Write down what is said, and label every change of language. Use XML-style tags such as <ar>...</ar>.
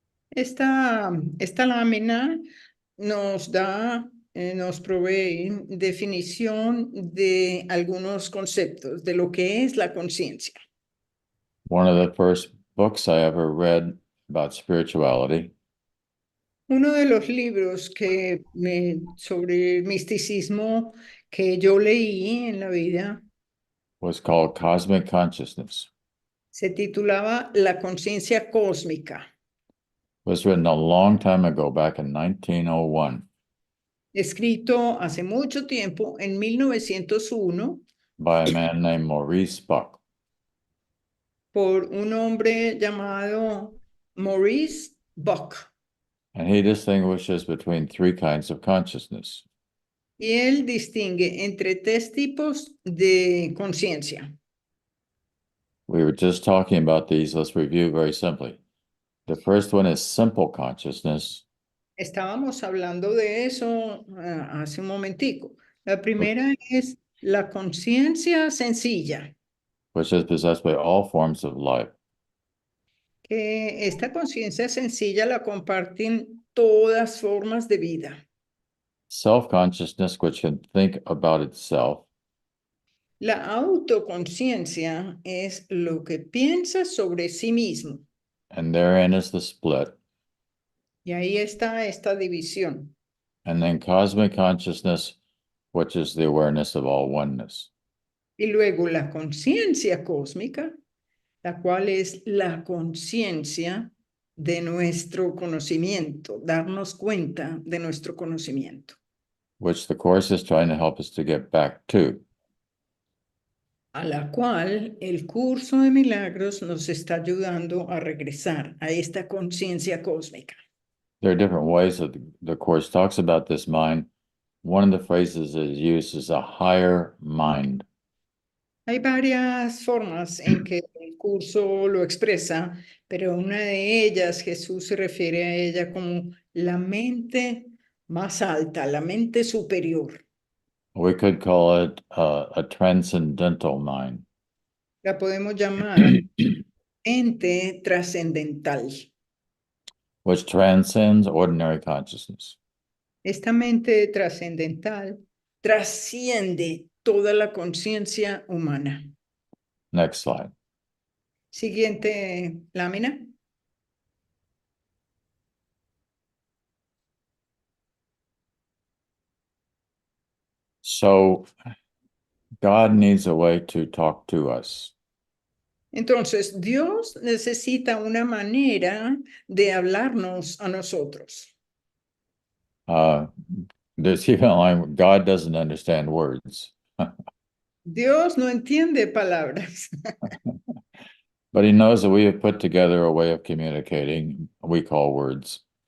<es>Esta lámina nos provee definición de algunos conceptos de lo que es la conciencia.</es> <en>One of the first books I ever read about spirituality</en> <es>Uno de los libros sobre misticismo que yo leí en la vida</es> <en>was called Cosmic Consciousness.</en> <es>se titulaba La conciencia cósmica.</es> <en>It was written a long time ago, back in 1901.</en> <es>Escrito hace mucho tiempo, en 1901,</es> <en>by a man named Maurice Buck.</en> <es>por un hombre llamado Maurice Buck.</es> <en>And he distinguishes between three kinds of consciousness.</en> <es>Y él distingue entre tres tipos de conciencia.</es> <en>We were just talking about these. Let's review very simply. The first one is simple consciousness.</en> <es>Estábamos hablando de eso hace un momentico. La primera es la conciencia sencilla.</es> <en>Which is possessed by all forms of life.</en> <es>Que esta conciencia sencilla la comparten todas formas de vida.</es> <en>Self-consciousness, which can think about itself.</en> <es>La autoconciencia es lo que piensa sobre sí mismo.</es> <en>And therein is the split.</en> <es>Y ahí está esta división.</es> <en>And then cosmic consciousness, which is the awareness of all oneness.</en> <es>Y luego la conciencia cósmica, la cual es la conciencia de nuestro conocimiento, darnos cuenta de nuestro conocimiento.</es> <en>Which the Course is trying to help us to get back to.</en> <es>A la cual el curso de milagros nos está ayudando a regresar a esta conciencia cósmica.</es> <en>There are different ways that the Course talks about this mind. One of the phrases that is used is a higher mind.</en> <es>Hay varias formas en que el curso lo expresa, pero una de ellas, Jesús se refiere a ella como la mente más alta, la mente superior.</es> <en>We could call it a transcendental mind.</en> <es>La podemos llamar mente trascendental.</es> <en>Which transcends ordinary consciousness.</en> <es>Esta mente trascendental trasciende toda la conciencia humana.</es> <en>Next slide.</en> <es>Siguiente lámina.</es> <en>So God needs a way to talk to us.</en> <es>Entonces, Dios necesita una manera de hablarnos a nosotros.</es> <en>There's even like God doesn't understand words.</en> <es>Dios no entiende palabras,</es> <en>But he knows that we have put together a way of communicating we call words.</en>